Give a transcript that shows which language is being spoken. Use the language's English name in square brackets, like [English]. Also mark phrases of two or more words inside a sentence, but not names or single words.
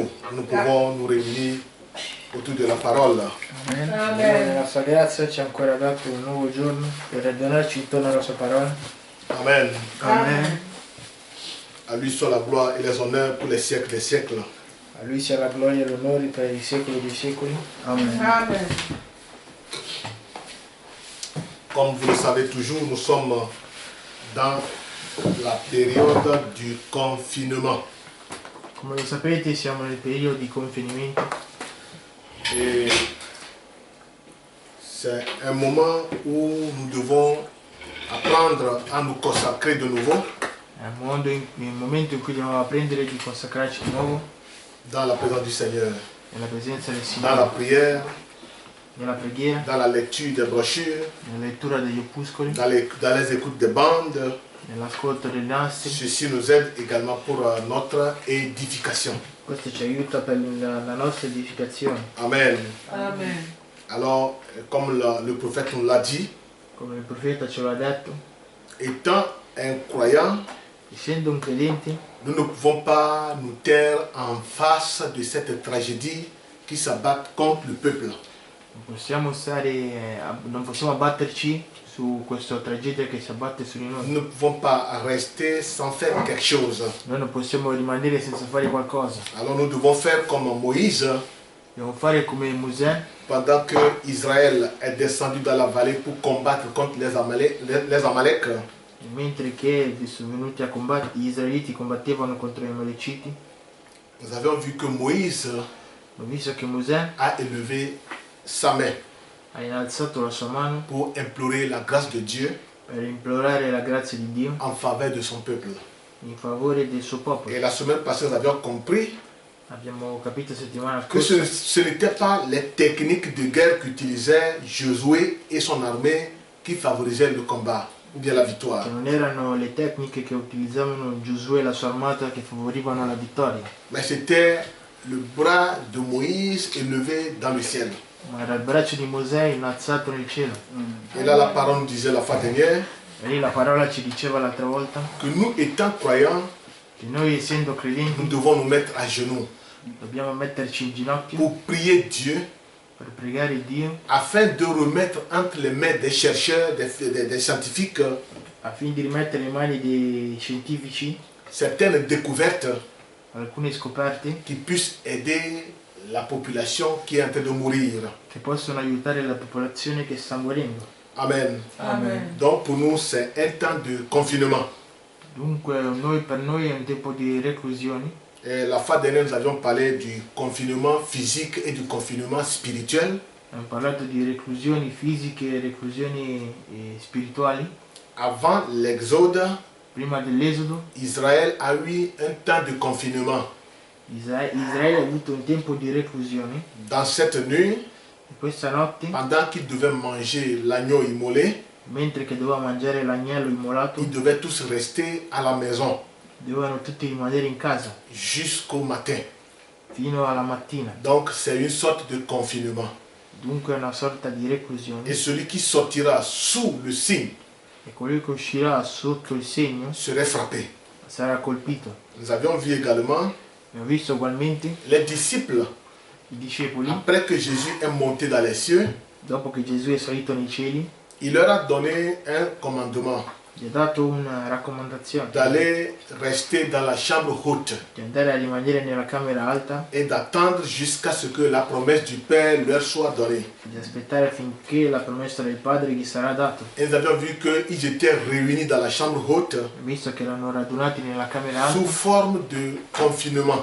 [French] Nous pouvons nous réunir autour de la parole. Amen. Amen. [Italian] Dio nella sua grazia ci ha ancora dato un nuovo giorno per radunarci intorno alla sua parola. Amen. Amen. [French] À lui soit la gloire et les honneurs pour les siècles des siècles. [Italian] A lui sia la gloria e l'onore per i secoli dei secoli. Amen. Amen. [French] Comme vous le savez toujours, nous sommes dans la période du confinement. [Italian] Come lo sapete siamo nel periodo di confinamento. [French] Et c'est un moment où nous devons apprendre à nous consacrer de nouveau [Italian] È un momento in cui dobbiamo apprendere di consacrarci di nuovo [French] dans la présence du Seigneur, [Italian] nella presenza del [French] dans la [Italian] Signore, [French] prière, [Italian] nella preghiera, [French] dans la lecture des brochures, [Italian] nella lettura degli opuscoli, [French] dans les écoutes des bandes. [Italian] nell'ascolto dei nastri. [French] Ceci nous aide également pour notre édification. [Italian] Questo ci aiuta per la nostra edificazione. Amen. Amen. [French] Alors, comme le prophète nous l'a dit, [Italian] Come il profeta ce l'ha detto, [French] étant un croyant, [Italian] essendo un credente, [French] nous ne pouvons pas nous taire en face de cette tragédie qui s'abat contre le peuple. [Italian] Non possiamo abbatterci su questa tragedia che si abbatte su di [French] Nous [Italian] noi. [French] ne pouvons pas rester sans faire quelque chose. [Italian] Noi non possiamo rimanere senza fare qualcosa. [French] Alors nous devons faire comme Moïse, [Italian] Dobbiamo fare come Mosè, [French] pendant que Israël est descendu dans la vallée pour combattre contre les Amalek. [Italian] mentre che sono venuti a combattere, gli israeliti combattevano contro gli Amaleciti. [French] Nous avions vu que Moïse [Italian] Ho visto che Mosè [French] a élevé sa main [Italian] ha innalzato la sua mano [French] pour implorer la grâce de Dieu [Italian] per implorare la grazia di Dio [French] en faveur de son peuple. [Italian] in favore del suo [French] Et [Italian] popolo. [French] la semaine passée, nous avions compris [Italian] Abbiamo capito settimana [French] que [Italian] scorsa [French] ce n'étaient pas les techniques de guerre qu'utilisaient Josué et son armée qui favorisaient le combat ou bien la victoire. [Italian] che non erano le tecniche che utilizzavano Giosuè e la sua armata che favorivano la vittoria, [French] Mais c'était le bras de Moïse élevé dans le ciel. [Italian] ma era il braccio di Mosè innalzato nel cielo. [French] Et là, la parole nous disait la fois dernière [Italian] E lì la parola ci diceva l'altra volta [French] que nous, étant croyants, [Italian] che noi, essendo [French] nous [Italian] credenti, [French] devons nous mettre à genoux [Italian] dobbiamo metterci in ginocchio [French] pour prier Dieu [Italian] per pregare Dio [French] afin de remettre entre les mains des chercheurs, des scientifiques, [Italian] affinché di rimettere in mani dei scientifici [French] certaines découvertes [Italian] alcune scoperte [French] qui puissent aider la population qui est en train de mourir. [Italian] che possono aiutare la popolazione che sta morendo. Amen. Amen. [French] Donc pour nous, c'est un temps de confinement. [Italian] Dunque per noi è un tempo di reclusione. [French] Et la fois dernière, nous avions parlé du confinement physique et du confinement spirituel. [Italian] Abbiamo parlato di reclusioni fisiche e reclusioni spirituali. [French] Avant l'Exode, [Italian] Prima dell'Esodo [French] Israël a eu un temps de confinement. [Italian] Israele ha avuto un tempo di reclusione. [French] Dans cette nuit, [Italian] E questa notte, [French] pendant qu'ils devaient manger l'agneau immolé, [Italian] mentre che doveva mangiare l'agnello immolato, [French] ils devaient tous rester à la maison [Italian] dovevano tutti rimanere in casa [French] jusqu'au matin. [Italian] fino alla mattina. [French] Donc c'est une sorte de confinement. [Italian] Dunque è una sorta di reclusione. [French] Et celui qui sortira sous le signe [Italian] E colui che uscirà sotto il segno [French] serait frappé. [Italian] sarà colpito. [French] Nous avions vu également [Italian] E ho visto ugualmente [French] les disciples, [Italian] i discepoli, [French] après que Jésus est monté dans les cieux, [Italian] dopo che Gesù è salito nei cieli, [French] il leur a donné un commandement [Italian] gli ha dato una raccomandazione [French] d'aller rester dans la chambre haute [Italian] di andare a rimanere nella camera alta [French] et d'attendre jusqu'à ce que la promesse du Père leur soit donnée. [Italian] e di aspettare finché la promessa del Padre gli sarà data. [French] Et nous avions vu qu'ils étaient réunis dans la chambre haute [Italian] Visto che erano radunati nella camera [French] sous [Italian] alta [French] forme de confinement.